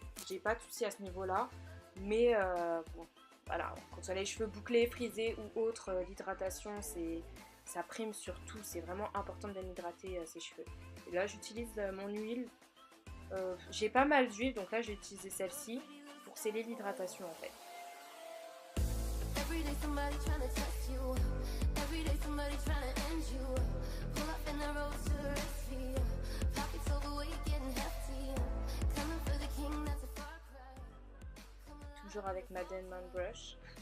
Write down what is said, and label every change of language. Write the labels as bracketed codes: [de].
[fr] J'ai pas de soucis à ce niveau là, mais bon, voilà, quand on a les cheveux bouclés, frisés ou autres, l'hydratation ça prime sur tout, c'est vraiment important de bien hydrater ses cheveux. Et là j'utilise mon huile, j'ai pas mal d'huile donc là j'ai utilisé celle-ci pour sceller l'hydratation en fait. [en] Somebody trying to test you. Every day somebody trying to end you. Pull up in the road to the rescue. Pockets overweight, getting hefty. Coming for the king, that's a far cry. [fr] Toujours avec ma Denman Brush.